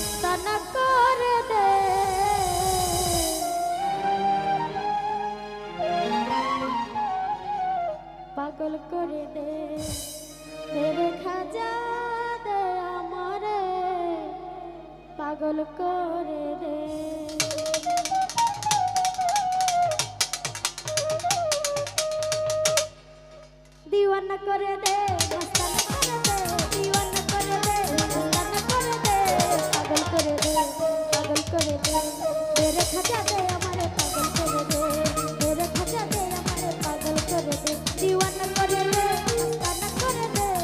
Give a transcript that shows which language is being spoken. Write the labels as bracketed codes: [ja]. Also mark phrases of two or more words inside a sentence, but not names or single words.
[bn] মস্তানা করে দে পাগল করে দে রে খাজা দে আমারে পাগল করে দে [hi] दीवाना कर दे मस्ताना कर दे दीवाना कर दे मस्ताना कर दे पागल कर दे तेरे खजा दे हमारे पागल कर दे तेरे खजा दे हमारे पागल कर दे दीवाना कर दे मस्ताना कर दे